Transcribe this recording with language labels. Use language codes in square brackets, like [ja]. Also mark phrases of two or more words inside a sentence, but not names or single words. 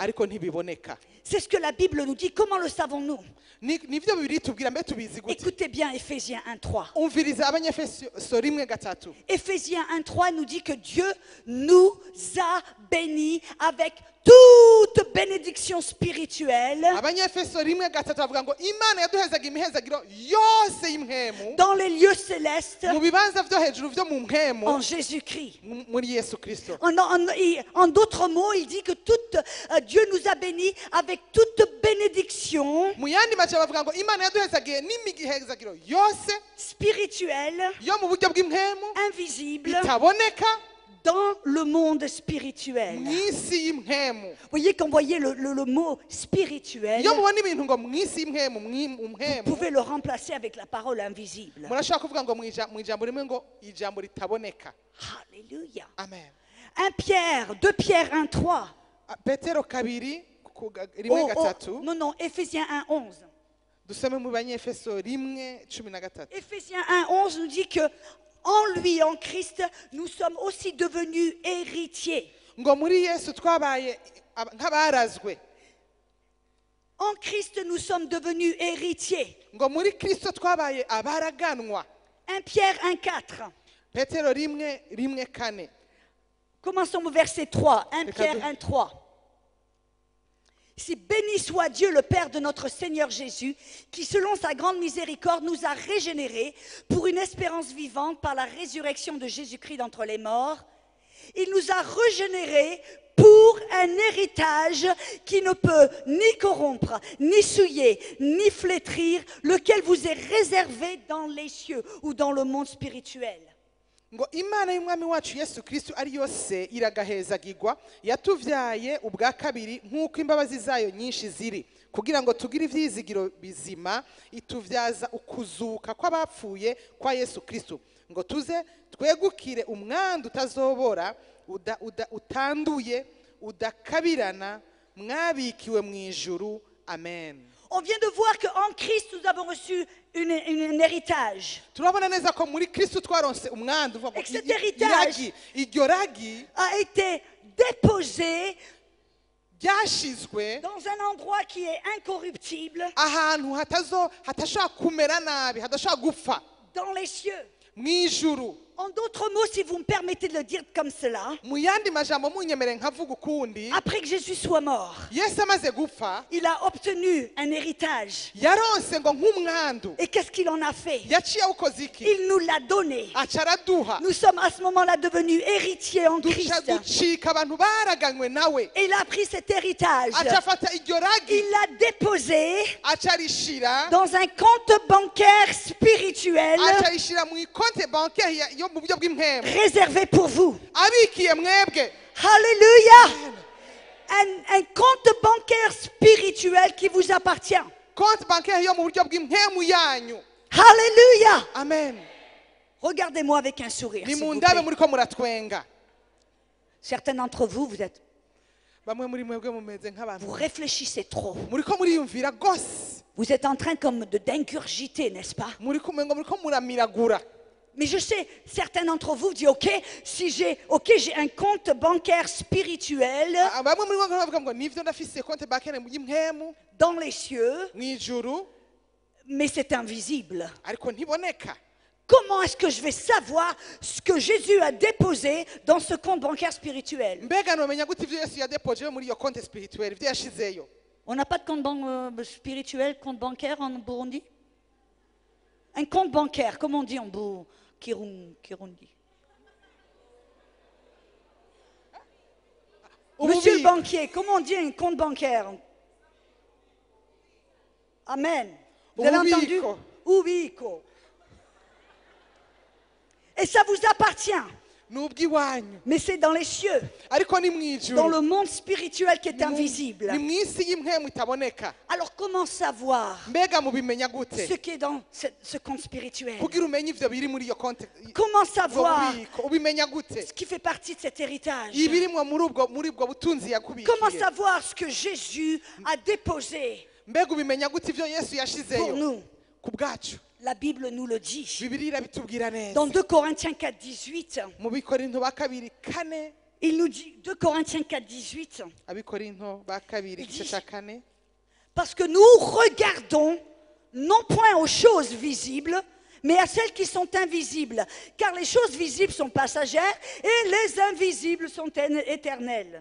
[rn] ariko ntibiboneka [fr] C'est ce que la Bible nous dit. Comment le savons-nous? [rn] nibyo bibiri tubwira mbe tubizi gute [fr] Écoutez bien Éphésiens 1:3. [rn] umviriza abanyefeso rimwe gatatu [fr] Éphésiens 1:3 nous dit que Dieu nous a bénis avec toute bénédiction spirituelle [rn] abanyefeso rimwe gatatu bavuga ngo imana yaduhezaga imihezagiro yose y'impwemu [fr] dans les lieux célestes [rn] mu bibanza byo hejuru byo mu mpwemu [fr] en Jésus-Christ. [rn] muri yesu kirisito [fr] En d'autres mots, il dit que Dieu nous a bénis avec toute bénédiction [rn] mu yandi mace bavuga ngo imana yaduhezagiye n'imihezagiro yose [fr] spirituelle, [rn] yo mu buryo bw'impwemu [fr] invisible, [rn] itaboneka [fr] dans le monde spirituel. [rn] mu isi y'impwemu [fr] Vous voyez, quand vous voyez le mot spirituel, [rn] iyo mubona ibintu ngo mu isi y'impwemu mu [fr] vous [rn] mpwemu [fr] pouvez le remplacer avec la parole invisible. [rn] murashobora kuvuga ngo mu ijambo rimwe ngo ijambo ritaboneka [fr] Alléluia. [rn] amen [fr] 2 Pierre 1:3. [rn] petero kabiri rimwe gatatu [fr] Non, non, Éphésiens 1:11. [rn] dusome mu banyefeso rimwe cumi na gatatu [fr] Éphésiens 1:11 nous dit que en lui, en Christ, nous sommes aussi devenus héritiers. [rn] ngo muri yesu twabaye nk'abarazwe [fr] En Christ, nous sommes devenus héritiers. [rn] ngo muri kristo twabaye abaraganwa [fr] 1 Pierre 1:4. [rn] petero rimwe kane [fr] Commençons au verset 3. 1 Pierre 1:3. Si béni soit Dieu, le Père de notre Seigneur Jésus, qui selon sa grande miséricorde nous a régénérés pour une espérance vivante par la résurrection de Jésus-Christ d'entre les morts. Il nous a régénérés pour un héritage qui ne peut ni corrompre, ni souiller, ni flétrir, lequel vous est réservé dans les cieux ou dans le monde spirituel. [rn] ngo imana y'umwami wacu yesu kristo ari yose iragahezagirwa yatuvyaye ubwa kabiri nk'uko imbabazi zayo nyinshi ziri kugira ngo tugire ivyizigiro bizima ituvyaza ukuzuka kw'abapfuye kwa yesu kristo ngo tuze twegukire umwandu utazobora utanduye udakabirana mwabikiwe mu ijuru amen. [fr] On vient de voir qu'en Christ, nous avons reçu un héritage. [rn] turabona neza ko muri kristo twaronse umwandu [fr] Et que cet héritage [rn] iryo ragi [fr] a été déposé [rn] ryashizwe [fr] dans un endroit qui est incorruptible, [rn] ahantu hatashobora kumera nabi hadashobora gupfa [fr] dans les cieux. [rn] mu ijuru. [fr] En d'autres mots, si vous me permettez de le dire comme cela, [rn] mu yandi majambo munyemere nkavuga ukundi [fr] après que Jésus soit mort, [rn] yesu amaze gupfa [fr] il a obtenu un héritage. [rn] yaronse ngo nk'umwandu [fr] Et qu'est-ce qu'il en a fait? [rn] yaciye awukoze iki [fr] Il nous l'a donné. [rn] aca araduha [fr] Nous sommes à ce moment-là devenus héritiers en [rn] duca [fr] Christ. [rn] ducika abantu baraganywe nawe [fr] Et il a pris cet héritage. [rn] aca afata iryo ragi [fr] Il l'a déposé [rn] aca arishira [fr] dans un compte bancaire spirituel [rn] aca arishira mu ikonte banke yo mu buryo bw'impemu [fr] réservé pour vous. [rn] abikiye mwebwe. [fr] Alléluia. Un compte bancaire spirituel qui vous appartient. [rn] konti banke yo mu buryo bw'impemu yanyu. [fr] Alléluia. Amen. Regardez-moi avec un sourire. s'il vous [rn] nimundabe [fr] plaît. [rn] muriko muratwenga. [fr] Certains d'entre vous, [rn] Bamwe muri mwebwe mumeze nk'abantu [fr] vous réfléchissez trop. [rn] muriko muriyumvira gose, [fr] Vous êtes en train comme d'ingurgiter, n'est-ce pas? [rn] muriko muramiragura. [fr] Mais je sais, certains d'entre vous disent, ok, j'ai un compte bancaire spirituel [rn] Bamwe muri mwebwe bavuga ngo nivyo ndafise konte bakene y'impwemu [fr] dans les cieux, [rn] mw'ijuru [fr] mais c'est invisible. [rn] ariko ntiboneka. [fr] Comment est-ce que je vais savoir ce que Jésus a déposé dans ce compte bancaire spirituel? [rn] Mbega nomenya gute ivyo Yesu yadepoje muri iyo konte spirituelle, ivyo yashizeyo? [fr] On n'a pas de compte spirituel, compte bancaire en Burundi? Un compte bancaire, comment on dit en Kirundi? Monsieur le banquier, comment on dit un compte bancaire? Amen. Vous avez entendu? [rn] Ububiko. [fr] Ubiko. Et ça vous appartient. [rn] N'ubwiwanyu, [fr] Mais c'est dans les cieux, [rn] ariko ni [fr] dans [rn] mw'ijuru, [fr] le monde spirituel qui est invisible. [rn] ni mw'isi y'impwemu itaboneka. [fr] Alors comment savoir [rn] Mbega mubimenya gute [fr] ce qui est dans ce compte spirituel? [rn] kugira umenye ivyo biri muri iyo konte? [fr] Comment [rn] Ubwo [fr] savoir [rn] bubiko ubimenya gute? [fr] ce qui fait partie de cet héritage? [rn] Ibirimwo muri ubwo butunzi [fr] Comment [rn] yakubikiye? [fr] savoir ce que Jésus a déposé [rn] Mbega ubimenya gute ivyo Yesu [fr] pour [rn] yashizeyo [fr] nous? [rn] ku bwacu? [fr] La Bible nous le dit. [rn] Bibiliya irabitubwira [fr] Dans [rn] neza [fr] 2 Corinthiens 4, 18, [rn] mu Bikorinto ba kabiri kane, [fr] il nous dit, 2 Corinthiens 4, 18, [rn] Abikorinto ba kabiri igice ca kane, [fr] parce que nous regardons non point aux choses visibles, mais à celles qui sont invisibles. Car les choses visibles sont passagères et les invisibles sont éternelles.